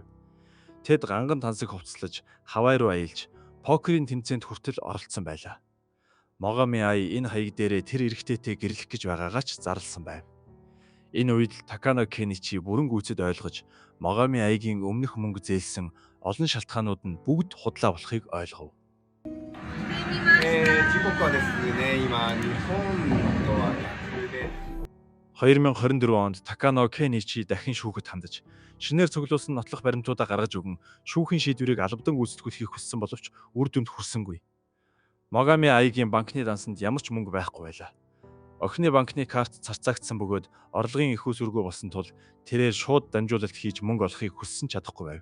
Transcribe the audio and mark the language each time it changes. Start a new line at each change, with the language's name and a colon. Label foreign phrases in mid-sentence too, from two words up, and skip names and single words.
Mongolian: Тэд ганган тансаг хувцлаж Хавай руу аялж покерын тэмцээнд хүртэл оролцсон байлаа. Магами Ай энэ хаяг дээрээ тэр эрэгтэйтэй гэрлэх гэж байгаагаа ч зарласан байв. Энэ үед Такано Кеничи бүрэн гүйцэд ойлгож Магами Айгийн өмнөх мөнгө зээлсэн олон шалтгаанууд нь бүгд худлаа болохыг ойлгов.
Japanese: 時刻はですね、今日本とは逆で
Mongolian: 2024 онд Такано Кеничи дахин шүүхэд хандаж, шинээр цуглуулсан нотлох баримтуудаа гаргаж өгөн шүүхийн шийдвэрийг албадан гүйцэтгүүлэхийг хүссэн боловч үр дүнд хүрсэнгүй. Магами Айгийн банкны дансанд ямар ч мөнгө байхгүй байлаа. Охины банкны карт царцаагдсан бөгөөд орлогын их усүргөө болсон тул тэрээр шууд дамжуулалт хийж мөнгө олохыг хүссэн чадахгүй байв.